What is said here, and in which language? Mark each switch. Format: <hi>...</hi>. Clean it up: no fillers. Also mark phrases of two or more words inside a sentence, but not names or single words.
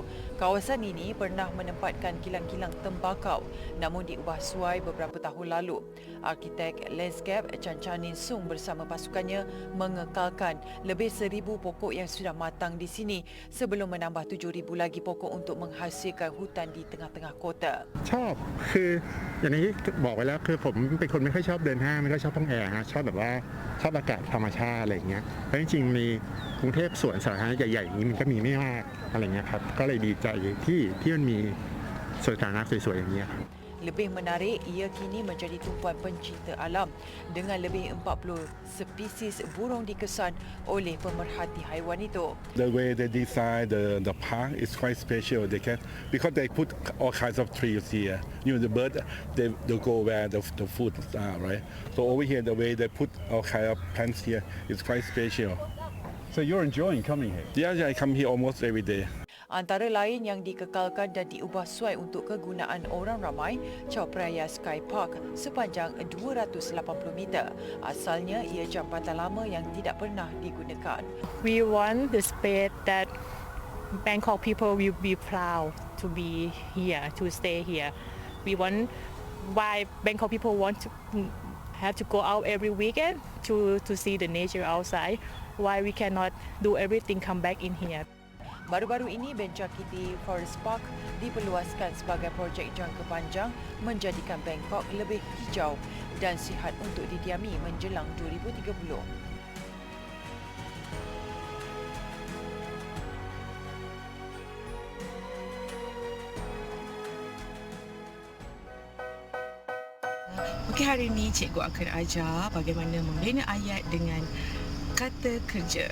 <ms>Kawasan ini pernah menempatkan kilang-kilang tembakau namun diubah suai beberapa tahun lalu. Arkitek landscape Chan Chanin Sung bersama pasukannya mengekalkan lebih 1,000 pokok yang sudah matang di sini sebelum menambah 7,000 lagi pokok untuk menghasilkan hutan di tengah-tengah kota.</ms> <th>ชอบคืออย่างนี้บอกไว้แล้วคือผมเป็นคนไม่ค่อยชอบเดินห้างไม่ค่อยชอบห้องแอร์ฮะชอบแบบว่าชอบอากาศธรรมชาติอะไรอย่างเงี้ยแล้วจริงๆในกรุงเทพสวนสาธารณะใหญ่ๆอย่างนี้มันก็มีไม่มากอะไรเงี้ยครับก็เลยดีใจที่มันมีสวนสาธารณะสวยๆอย่างเงี้ย</th> <ms>Lebih menarik, ia kini menjadi tumpuan pencinta alam dengan lebih 40 spesies burung dikesan oleh pemerhati haiwan itu.</ms> <en>The way they design the park is quite special. Because they put all kinds of trees here. You know, the bird they go where the food are, right? So over here, the way they put all kinds of plants here is quite special. So you're enjoying coming here? Yeah, I come here almost every day.</en> <ms>Antara lain yang dikekalkan dan diubah suai untuk kegunaan orang ramai, Chao Phraya Sky Park sepanjang 280 meter. Asalnya ia jambatan lama yang tidak pernah digunakan.</ms> <en>We want the space that Bangkok people will be proud to be here, to stay here. We want why Bangkok people want to have to go out every weekend to see the nature outside. Why we cannot do everything come back in here.</en> <ms>Baru-baru ini, Benjakiti Forest Park diperluaskan sebagai projek jangka panjang menjadikan Bangkok lebih hijau dan sihat untuk didiami menjelang 2030. Okey, hari ini cikgu akan ajar bagaimana membina ayat dengan kata kerja.</ms>